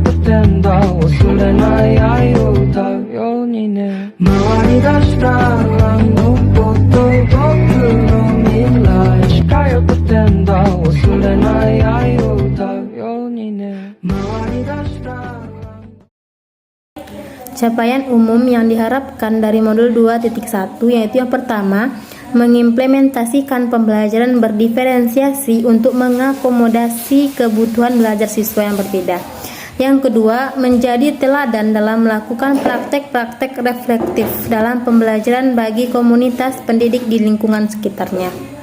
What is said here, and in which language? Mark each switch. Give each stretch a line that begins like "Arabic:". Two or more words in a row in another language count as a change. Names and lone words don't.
Japanese: 点だ忘れない愛を歌うようにね回り出したあのこと僕の未来近寄って点だ忘れない愛を歌うようにね回り出した
Indonesian: Capaian umum yang diharapkan dari modul 2.1 yaitu yang pertama, mengimplementasikan pembelajaran berdiferensiasi untuk mengakomodasi kebutuhan belajar siswa yang berbeda. Yang kedua, menjadi teladan dalam melakukan praktek-praktek reflektif dalam pembelajaran bagi komunitas pendidik di lingkungan sekitarnya.